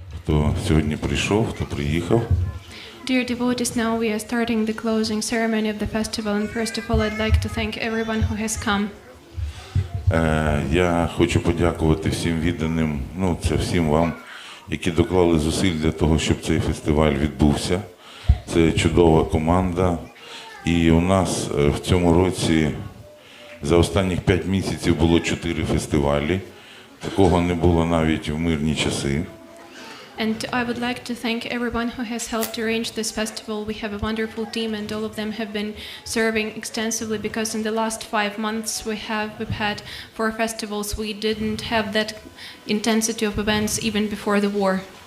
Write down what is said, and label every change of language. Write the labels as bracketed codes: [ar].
[uk] хто сьогодні прийшов, хто приїхав. [en] Dear devotees, now we are starting the closing ceremony of the festival, and first of all I'd like to thank everyone who has come. [uk] Я хочу подякувати всім відданим, це всім вам, які доклали зусиль для того, щоб цей фестиваль відбувся. Це чудова команда. І у нас в цьому році за останніх 5 місяців було 4 фестивалі. Такого не було навіть в мирні часи. [en] And I would like to thank everyone who has helped arrange this festival. We have a wonderful team, and all of them have been serving extensively, because in the last 5 months we've had 4 festivals. We didn't have that intensity of events even before the war.